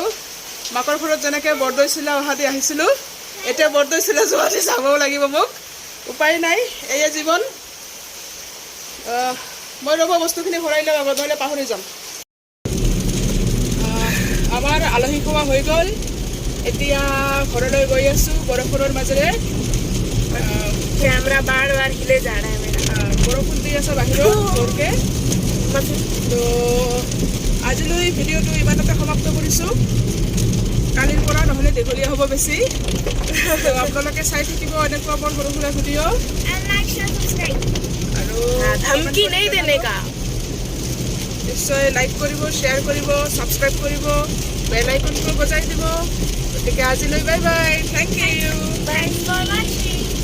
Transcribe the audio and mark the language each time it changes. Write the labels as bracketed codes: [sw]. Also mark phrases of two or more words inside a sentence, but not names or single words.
[as] মাকৰ ঘৰত যেনেকৈ বৰদৈ চিলা অহা দি আহিছিলোঁ, এতিয়া বৰদৈ চিলা যোৱা দি যাবও লাগিব মোক, উপায় নাই, এয়ে জীৱন। মই ৰ'ব বস্তুখিনি ভৰাই লওঁ, আগত নহ'লে পাহৰি যাম। আমাৰ আলহী খোৱা হৈ গ'ল, এতিয়া ঘৰলৈ গৈ আছোঁ বৰষুণৰ মাজেৰে। [hi] कैमरा बार बार हिले जा रहा है मेरा। [as] বৰষুণ দি আছে বাহিৰত জোৰকৈ। তো আজিলৈ ভিডিঅ'টো ইমানতে সমাপ্ত কৰিছোঁ। কালিৰ পৰা নহ'লে দীঘলীয়া হ'ব বেছি। তো আপোনালোকে চাই থাকিব এনেকুৱা বৰ সৰু সুৰা ভিডিঅ'। [en] And like, share, subscribe. [as] আৰু [hi] धमकी नहीं देने का। [as] নিশ্চয় লাইক কৰিব, শ্বেয়াৰ কৰিব, ছাবস্ক্ৰাইব কৰিব, বেল আইকনটো বজাই দিব। গতিকে আজিলৈ [en] bye bye, thank you. Thanks for watching.